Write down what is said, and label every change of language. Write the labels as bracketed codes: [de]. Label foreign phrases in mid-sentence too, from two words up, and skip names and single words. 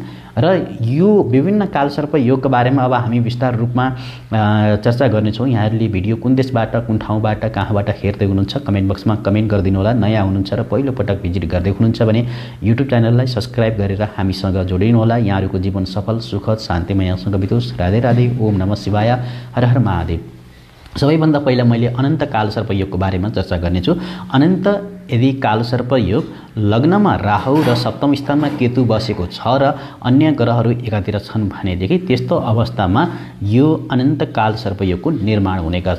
[ne] र यो विभिन्न कालसर्प योगका बारेमा अब हामी विस्तार रूपमा चर्चा गर्नेछौँ। यहाँहरूले भिडियो कुन देशबाट, कुन ठाउँबाट, कहाँबाट हेर्दै हुनुहुन्छ [en] comment box [ne] कमेन्ट गरिदिनु होला। नयाँ हुनुहुन्छ र पहिलोपटक भिजिट गर्दै हुनुहुन्छ भने [en] YouTube channel [ne] सब्सक्राइब गरेर हामीसँग जोडिनु होला। यहाँहरूको जीवन सफल, सुखद, शान्तिमयसँग बितोस्। राधे राधे, [sa] ओम नमः शिवाय, [ne] हर हर महादेव। सबैभन्दा पहिला मैले अनन्त कालसर्प योगको बारेमा चर्चा गर्नेछु। अनन्त यदि कालसर्प योग लग्नमा राहु र सप्तम स्थानमा केतु बसेको छ र अन्य ग्रहहरू एकातिर छन् भनेदेखि त्यस्तो अवस्थामा यो अनन्त कालसर्प योगको निर्माण हुने गर्छ।